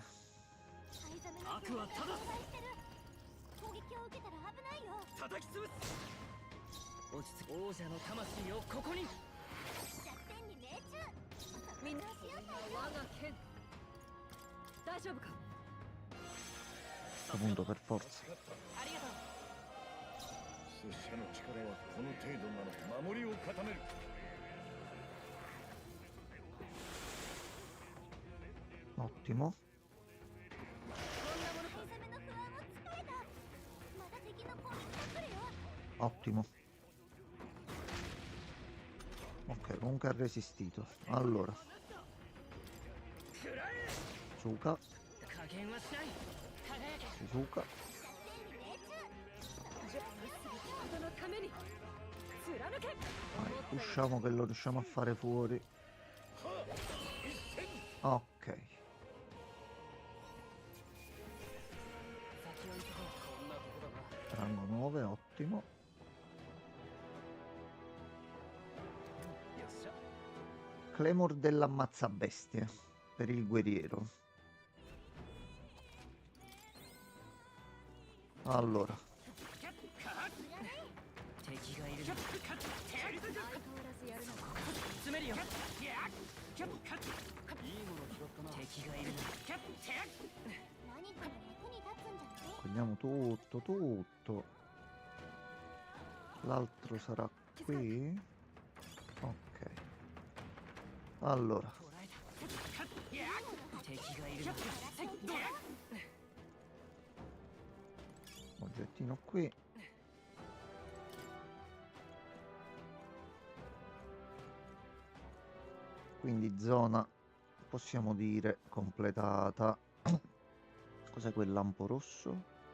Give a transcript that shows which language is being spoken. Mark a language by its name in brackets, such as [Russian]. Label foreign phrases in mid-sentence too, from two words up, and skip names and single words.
[Japanese] サイザメの強が存在してる。攻撃を受けたら危ないよ。叩き潰す。落ち着く。王者の魂をここに。弱点に命中。みんなしよう我が剣大丈夫か [Italian] A questo punto per forza. [Japanese] ありがとう。拙者の力はこの程度なの。守りを固める。 [Italian] Ottimo. [Japanese] サイザメの不安をつかれた。まだ敵の攻撃が来るよ。 [Italian] Ottimo. Ok, comunque ha resistito. Allora. Suka. [Japanese] 加減はしない。輝け。 [Italian] Suka. [Japanese] 人のために貫け [Italian] Vai, pushiamo che lo riusciamo a fare fuori. Ok. [Japanese] 先を急ごう。こんなとこだな。 [Italian] Rango 9, ottimo. [Japanese] よっしゃ。 [Italian] Claymore dell'ammazzabestie per il guerriero. Allora, [Japanese] 敵がいるな。相変わらずやるな詰めるよ。いいもの拾ったな。敵がいるな。何かの役に立つんじゃない？ [Italian] prendiamo tutto, tutto. L'altro sarà qui. Ok. Allora, [Japanese] 捕らえた。敵がいるな。 [Italian] oggettino qui. Quindi zona possiamo dire completata. Cos'è quel lampo rosso?